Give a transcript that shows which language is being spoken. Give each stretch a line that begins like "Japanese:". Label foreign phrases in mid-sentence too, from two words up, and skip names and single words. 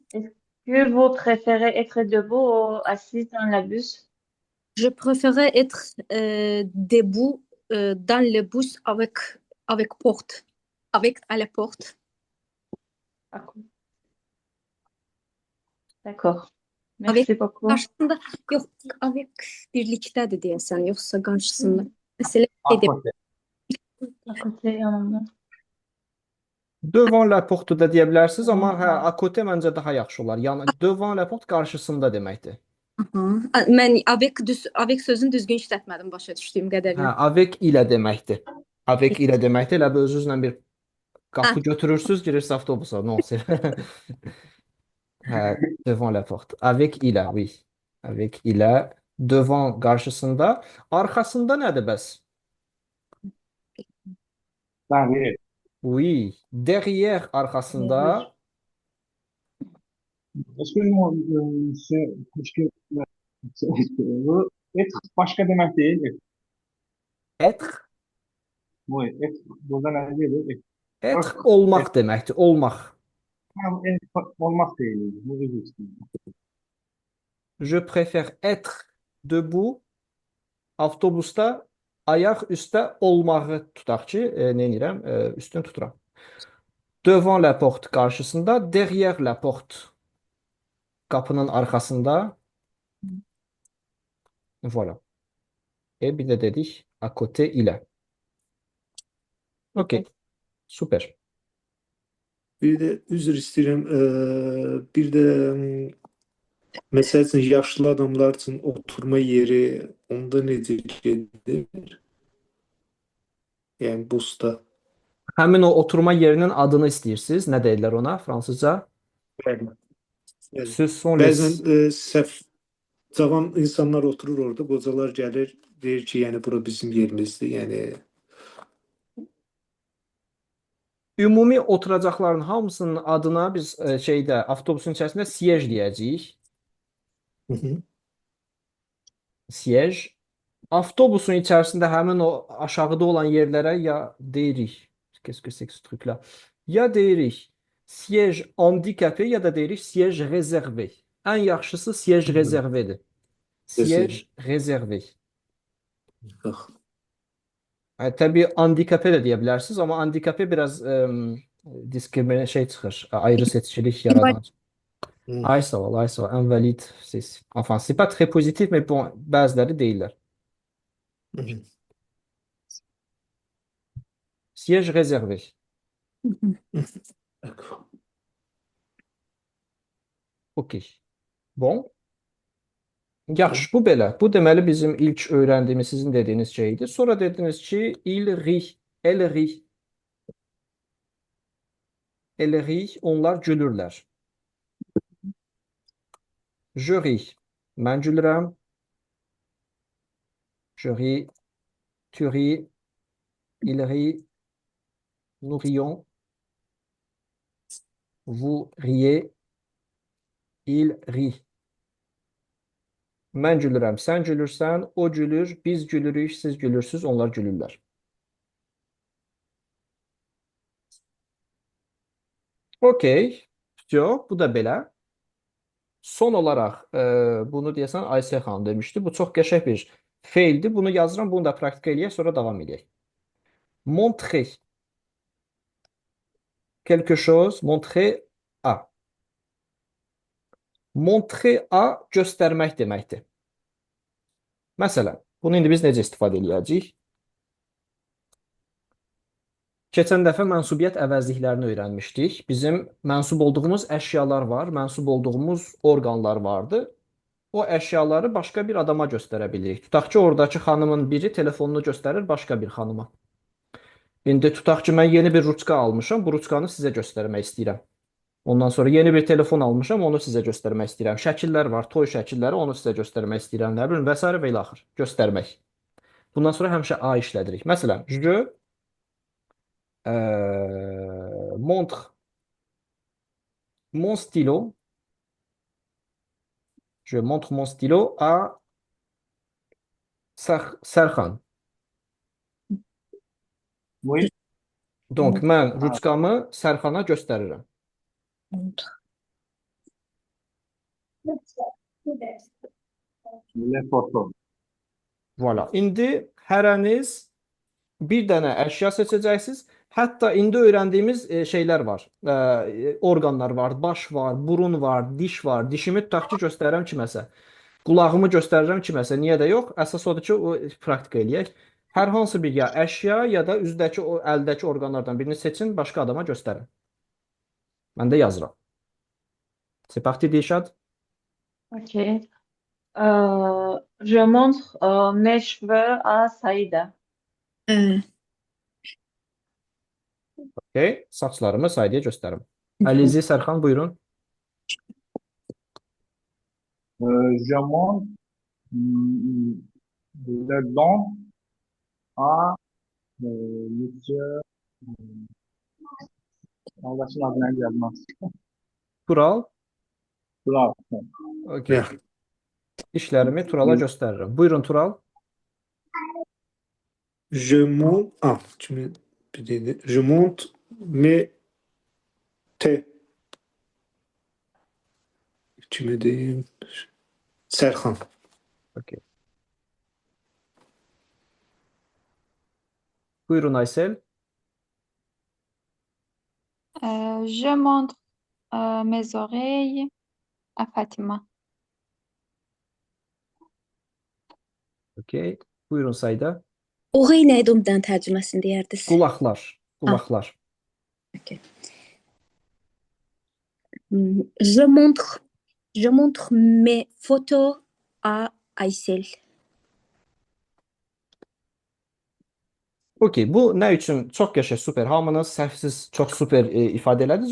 French: que vous préférez être debout ou assise dans le bus? je préférais être debout dans le bus avec porte. Avec à la porte. D'accord. Merci beaucoup.
Azerbaijani: Qarşısında yox, avec birlikdədir deyəsən, yoxsa qarşısında. Məsələ
French: À
Azerbaijani: edib.
French: côté. À côté, yanımda. Devant la porte
Azerbaijani: da deyə bilərsiniz, amma hə,
French: à côté
Azerbaijani: məncə daha yaxşı olar. Yəni
French: devant la porte
Azerbaijani: qarşısında deməkdir. Mən avec sözünü düzgün işlətmədim başa düşdüyüm Hə, qədərilə. avec ilə deməkdir. Avec ilə deməkdir. Elə bir özünüzlə bir qapı götürürsüz, girirsiniz avtobusa.
French: Non, c'est hə, devant la porte.
Azerbaijani: Avec ilə, oui. Avec ilə devant qarşısında, arxasında nədir bəs?
French: Derrière. Oui, derrière arxasında. Excuse-moi,
Turkish: bu être başka demek değil.
French: Être, Oui, être
Turkish: burada ne diyor?
Azerbaijani: être olmaq deməkdir, olmaq.
Turkish: Olmak değil. Bu üzücü.
French: Je préfère être debout
Azerbaijani: avtobusda ayaq üstə olmağı tutaq ki, nə edirəm? Üstün tuturam.
French: Devant la porte qarşısında, derrière la porte
Azerbaijani: qapının arxasında. Voilà. Bir də dedik
French: à côté
Azerbaijani: ilə.
English: Okay. Super.
Azerbaijani: Bir də üzr istəyirəm, bir də məsəl üçün yaşlı adamlar üçün oturma yeri onda necə gedir? Yəni busda. Həmin o oturma yerinin adını istəyirsiniz. Nə deyirlər ona fransızca? Bəli.
French: Ce sont les
Azerbaijani: Bəzən səhv cavan insanlar oturur orada, qocalar gəlir, deyir ki, yəni bura bizim yerimizdir. Yəni ümumi oturacaqların hamısının adına biz şeydə avtobusun içərisində siège deyəcəyik. Siège. Avtobusun içərisində həmin o aşağıda olan yerlərə ya deyirik.
French: Qu'est-ce que c'est que ce truc-là?
Azerbaijani: Ya deyirik
French: siège handicapé
Azerbaijani: ya da deyirik
French: siège réservé.
Azerbaijani: Ən yaxşısı
French: siège réservédir. Siège réservé.
Azerbaijani: bax. Təbii handikapə də deyə bilərsiniz, amma handikapə biraz diskrimine şey çıxır, ayrı seçkilik yaradan. Hmm. Ay sağ ol, ay sağ ol.
French: Invalide, enfin, c'est pas très positif, mais bon,
Azerbaijani: bəziləri deyirlər. Mhm.
French: Siège réservé. D'accord. OK. Bon.
Azerbaijani: Yaxşı, bu belə. Bu deməli bizim ilk öyrəndiyimiz, sizin dediyiniz şeydir. Sonra dediniz ki,
French: il rit, elle rit, elle rit,
Azerbaijani: onlar gülürlər.
French: Je ris,
Azerbaijani: mən gülürəm.
French: Je ris, tu ris, il rit, nous rions, vous riez, il rit.
Azerbaijani: Mən gülürəm, sən gülürsən, o gülür, biz gülürük, siz gülürsüz, onlar gülürlər.
English: Okey.
Azerbaijani: Yo, bu da belə. Son olaraq bunu deyəsən Aysel xanım demişdi. Bu çox qəşəng bir feildir. Bunu yazıram, bunu da praktika eləyək, sonra davam eləyək.
French: Montrer. Quelque chose, montrer à. Montrer à
Azerbaijani: göstərmək deməkdir. Məsələn, bunu indi biz necə istifadə eləyəcəyik? Keçən dəfə mənsubiyyət əvəzliklərini öyrənmişdik. Bizim mənsub olduğumuz əşyalar var, mənsub olduğumuz orqanlar vardı. O əşyaları başqa bir adama göstərə bilirik. Tutaq ki, oradakı xanımın biri telefonunu göstərir başqa bir xanıma. İndi tutaq ki, mən yeni bir ruçka almışam, bu ruçkanı sizə göstərmək istəyirəm. Ondan sonra yeni bir telefon almışam, onu sizə göstərmək istəyirəm. Şəkillər var, toy şəkilləri, onu sizə göstərmək istəyirəm. Nə bilim, və s. və ilə axır. Göstərmək. Bundan sonra həmişə A işlədirik. Məsələn,
French: je montre mon stylo. Je montre mon stylo à Serxan. Oui. Donc,
Azerbaijani: mən ruçkamı Sərxana göstərirəm.
French: Les photos. Voilà.
Azerbaijani: İndi hərəniz bir dənə əşya seçəcəksiniz. Hətta indi öyrəndiyimiz şeylər var. Orqanlar var, baş var, burun var, diş var. Dişimi tutaq ki, göstərirəm kiməsə. Qulağımı göstərirəm kiməsə. Niyə də yox? Əsas odur ki, o praktika eləyək. Hər hansı bir ya əşya ya da üzdəki o əldəki orqanlardan birini seçin, başqa adama göstərin. Mən də yazıram.
French: C'est parti Dilşad.
English: Ok.
French: Je montre mes cheveux à Saïda.
English: Okay.
Azerbaijani: Saçlarımı Saidiyə göstərim. Əlizi Sərxan buyurun.
French: Je montre les dents à monsieur.
Turkish: Arkadaşın adına gelmez.
Azerbaijani: Tural. Bravo.
English: Okay. Yeah.
Azerbaijani: İşlərimi Turala göstərirəm. Buyurun Tural.
French: Je monte. Ah, je monte mes T.
Turkish: Kime diyeyim? Serhan.
Azerbaijani: Okay. Buyurun Aysel.
French: Je montre mes oreilles à Fatima.
English: Okay.
Azerbaijani: Buyurun Sayda. Oğuy nə idi ondan tərcüməsini deyərdiniz? Qulaqlar. Qulaqlar.
English: Okay.
French: Je montre mes photos à Aysel.
Azerbaijani: Okay, bu nə üçün çox qəşəng, super. Hamınız səhvsiz çox super ifadə elədiniz.